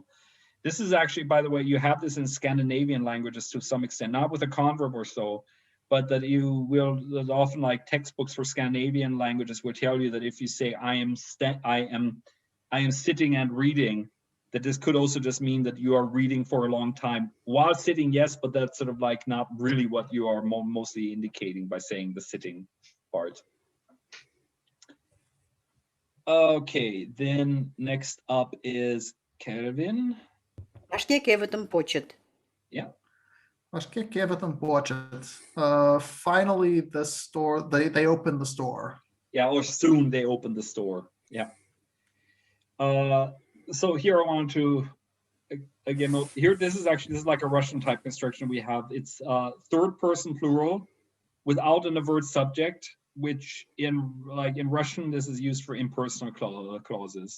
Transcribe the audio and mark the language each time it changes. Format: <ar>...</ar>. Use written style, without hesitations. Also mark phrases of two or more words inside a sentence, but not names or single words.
<en>This is actually, by the way, you have this in Scandinavian languages to some extent, not with a converb or so, but that you will, there's often like textbooks for Scandinavian languages will tell you that if you say I am sitting and reading, that this could also just mean that you are reading for a long time while sitting, yes, but that's sort of like not really what you are mostly indicating by saying the sitting part. Okay, then next up is Kelvin.</en> <chm>Ашке кевытым почет.</chm> <en>Yeah. Finally, the store, they open the store. Yeah, or soon they open the store. Yeah. So here I want to again note here. This is like a Russian type construction we have. It's third person plural without an avert subject, which in Russian this is used for impersonal clauses.</en>